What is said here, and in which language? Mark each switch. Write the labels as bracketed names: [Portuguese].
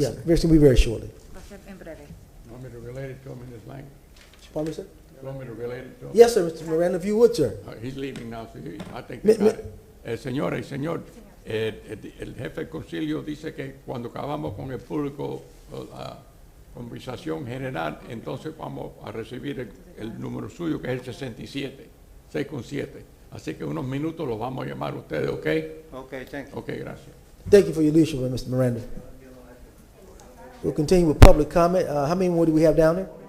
[English] Yeah, it's going to be very shortly. You want me to relate it to him in his language? Pardon me, sir? You want me to relate it to him? Yes, sir, Mr. Miranda, if you would, sir. He's leaving now, so I think they got it. [Spanish] Señora y señor, el jefe del concilio dice que cuando acabamos con el público, la conversación general, entonces vamos a recibir el número suyo, que es el 67, 6 con 7. Así que unos minutos los vamos a llamar a ustedes, ¿ok? [English] Okay, thank you. [Spanish] Ok, gracias. [English] Thank you for your leadership, Mr. Miranda. We'll continue with public comment. How many more do we have down there?